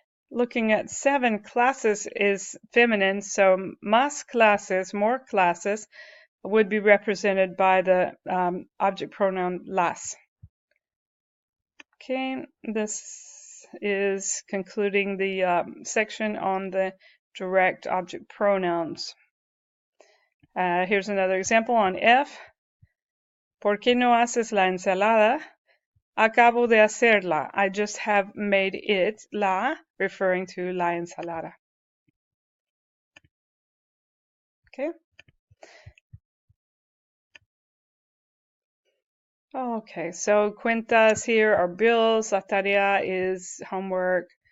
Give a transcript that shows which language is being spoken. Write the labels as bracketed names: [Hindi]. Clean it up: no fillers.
[English] Looking at 7, classes is feminine, so [Spanish] más clases, [English] more classes, would be represented by the object pronoun las. Okay, this is concluding the section on the direct object pronouns. Here's another example on F. [Spanish] ¿Por qué no haces la ensalada? Acabo de hacerla. [English] I just have made it, la, referring to la ensalada. Okay. Okay, so cuentas here are bills. La tarea is homework.